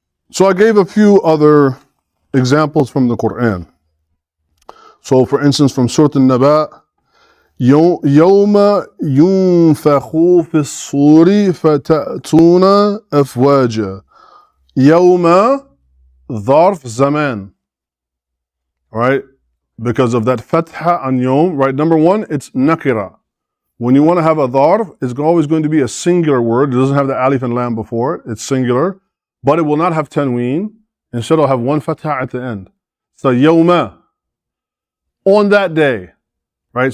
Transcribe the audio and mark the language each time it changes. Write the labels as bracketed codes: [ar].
[en] So I gave a few other examples from the Quran. So for instance, from Surah An-Naba, [ar] يَوْمَ يُنْفَخُ فِي الصُّورِ فَتَأْتُونَ أَفْوَاجًا. يَوْمَ ظرف [en] zaman. Right? Because of that fatha on yawm, right? Number one, it's nakira. When you want to have a dharf, it's always going to be a singular word. It doesn't have the alif and lam before it. It's singular. But it will not have tanween. Instead, it'll have one fatha at the end. So, yawma. On that day. Right?